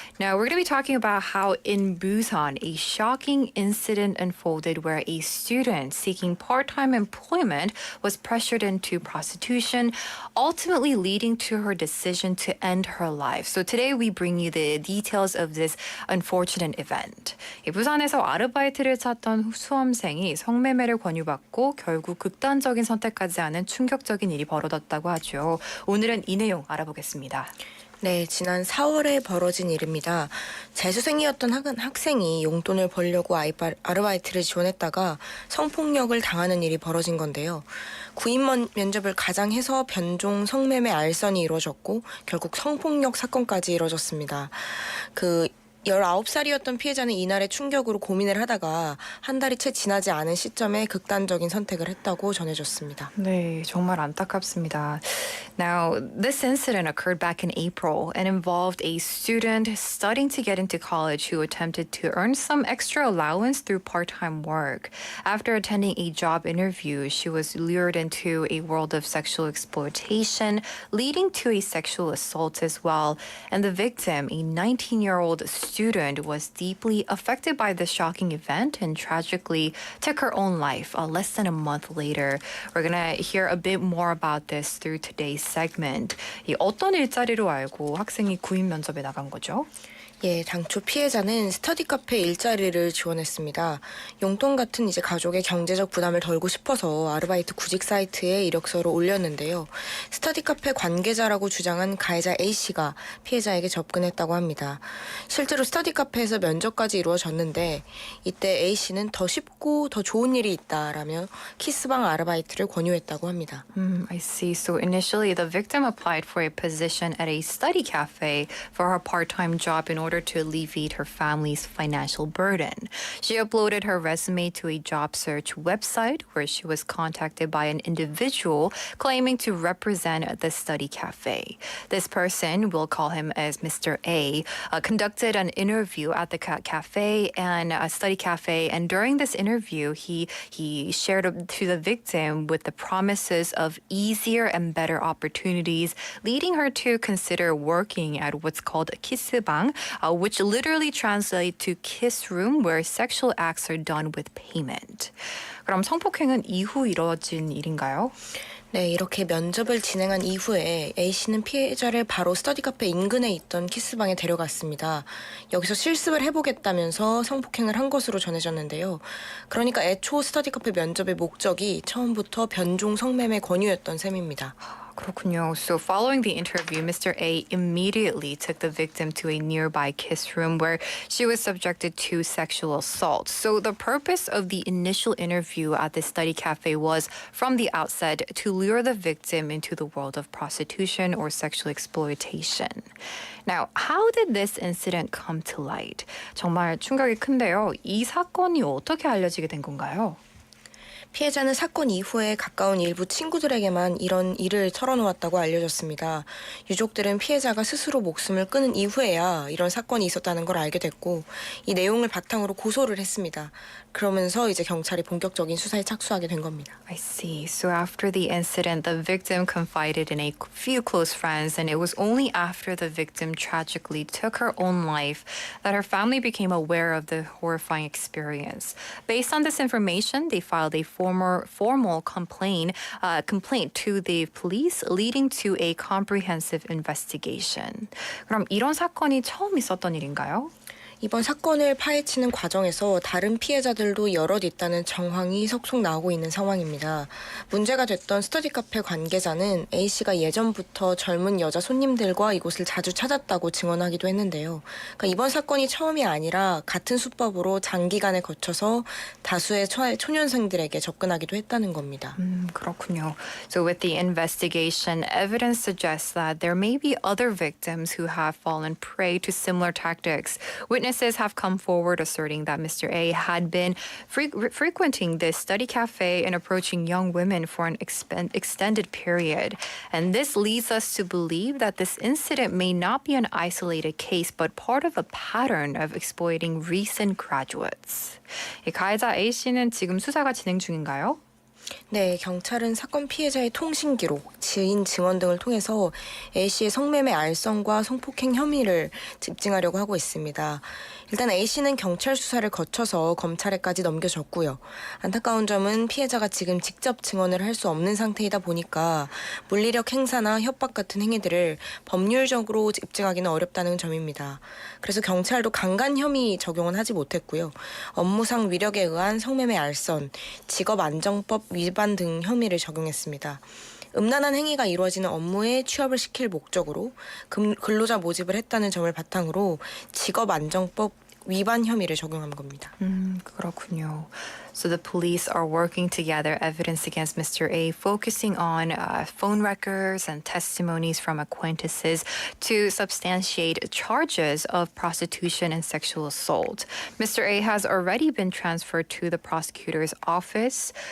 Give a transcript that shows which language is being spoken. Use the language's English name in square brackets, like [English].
[English] Now, we're going to be talking about how in Busan, a shocking incident unfolded where a student seeking part-time employment was pressured into prostitution, ultimately leading to her decision to end her life. So today we bring you the details of this unfortunate event. [Korean] 부산에서 아르바이트를 찾던 수험생이 성매매를 권유받고 결국 극단적인 선택까지 하는 충격적인 일이 벌어졌다고 하죠. 오늘은 이 내용 알아보겠습니다. 네, 지난 4월에 벌어진 일입니다. 재수생이었던 학생이 용돈을 벌려고 아르바이트를 지원했다가 성폭력을 당하는 일이 벌어진 건데요. 구인 면접을 가장해서 변종 성매매 알선이 이루어졌고 결국 성폭력 사건까지 이루어졌습니다. 19살이었던 피해자는 이날의 충격으로 고민을 하다가 한 달이 채 지나지 않은 시점에 극단적인 선택을 했다고 전해졌습니다. 네, 정말 안타깝습니다. [English] Now, this incident occurred back in April and involved a student studying to get into college who attempted to earn some extra allowance through part-time work. After attending a job interview, she was lured into a world of sexual exploitation, leading to a sexual assault as well. And the victim, a 19-year-old student, was deeply affected by this shocking event and tragically took her own life less than a month later. We're gonna hear a bit more about this through today's segment. [Korean] 이 어떤 일자리로 알고 학생이 구인 면접에 나간 거죠? 예, 당초 피해자는 스터디 카페 일자리를 지원했습니다. 용돈 같은 이제 가족의 경제적 부담을 덜고 싶어서 아르바이트 구직 사이트에 이력서를 올렸는데요. 스터디 카페 관계자라고 주장한 가해자 A씨가 피해자에게 접근했다고 합니다. 실제로 스터디 카페에서 면접까지 이루어졌는데 이때 A씨는 더 쉽고 더 좋은 일이 있다라며 키스방 아르바이트를 권유했다고 합니다. [English] I see. So initially, the victim applied for a position at a study cafe for her part-time job in order to alleviate her family's financial burden. She uploaded her resume to a job search website where she was contacted by an individual claiming to represent the study cafe. This person, we'll call him as Mr. A, conducted an interview at the cafe and a study cafe, and during this interview, he shared to the victim with the promises of easier and better opportunities, leading her to consider working at what's called 키스방, which literally translates to kiss room where sexual acts are done with payment. [Korean] 그럼 성폭행은 이후 이뤄진 일인가요? 네, 이렇게 면접을 진행한 이후에 A씨는 피해자를 바로 스터디 카페 인근에 있던 키스방에 데려갔습니다. 여기서 실습을 해보겠다면서 성폭행을 한 것으로 전해졌는데요. 그러니까 애초 스터디 카페 면접의 목적이 처음부터 변종 성매매 권유였던 셈입니다. 그렇군요. [English] So following the interview, Mr. A immediately took the victim to a nearby kiss room where she was subjected to sexual assault. So the purpose of the initial interview at the study cafe was, from the outset, to lure the victim into the world of prostitution or sexual exploitation. Now, how did this incident come to light? [Korean] 정말 충격이 큰데요. 이 사건이 어떻게 알려지게 된 건가요? 피해자는 사건 이후에 가까운 일부 친구들에게만 이런 일을 털어놓았다고 알려졌습니다. 유족들은 피해자가 스스로 목숨을 끊은 이후에야 이런 사건이 있었다는 걸 알게 됐고 이 내용을 바탕으로 고소를 했습니다. 그러면서 이제 경찰이 본격적인 수사에 착수하게 된 겁니다. [English] I see. So after the incident, the victim confided in a few close friends, and it was only after the victim tragically took her own life that her family became aware of the horrifying experience. Based on this information, they filed a formal complaint to the police, leading to a comprehensive investigation. [Korean] 그럼 이런 사건이 처음 있었던 일인가요? 이번 사건을 파헤치는 과정에서 다른 피해자들도 여럿 있다는 정황이 속속 나오고 있는 상황입니다. 문제가 됐던 스터디 카페 관계자는 A씨가 예전부터 젊은 여자 손님들과 이곳을 자주 찾았다고 증언하기도 했는데요. 그러니까 이번 사건이 처음이 아니라 같은 수법으로 장기간에 거쳐서 다수의 초년생들에게 접근하기도 했다는 겁니다. 그렇군요. [English] So with the investigation, evidence suggests that there may be other victims who have fallen prey to similar tactics. Witnesses have come forward asserting that Mr. A had been frequenting this study cafe and approaching young women for an extended period. And this leads us to believe that this incident may not be an isolated case, but part of a pattern of exploiting recent graduates. [Korean] 이 가해자 A씨는 지금 수사가 진행 중인가요? 네, 경찰은 사건 피해자의 통신 기록, 지인 증언 등을 통해서 A씨의 성매매 알선과 성폭행 혐의를 입증하려고 하고 있습니다. 일단 A씨는 경찰 수사를 거쳐서 검찰에까지 넘겨졌고요. 안타까운 점은 피해자가 지금 직접 증언을 할 수 없는 상태이다 보니까 물리력 행사나 협박 같은 행위들을 법률적으로 입증하기는 어렵다는 점입니다. 그래서 경찰도 강간 혐의 적용은 하지 못했고요. 업무상 위력에 의한 성매매 알선, 직업안정법 위반 등 혐의를 적용했습니다. 음란한 행위가 이루어지는 업무에 취업을 시킬 목적으로 근로자 모집을 했다는 점을 바탕으로 직업안정법 위반 혐의를 적용한 겁니다. 그렇군요. [English] So the police are working to gather evidence against Mr. A, focusing on phone records and testimonies from acquaintances to substantiate charges of prostitution and sexual assault. Mr. A has already been transferred to the prosecutor's office.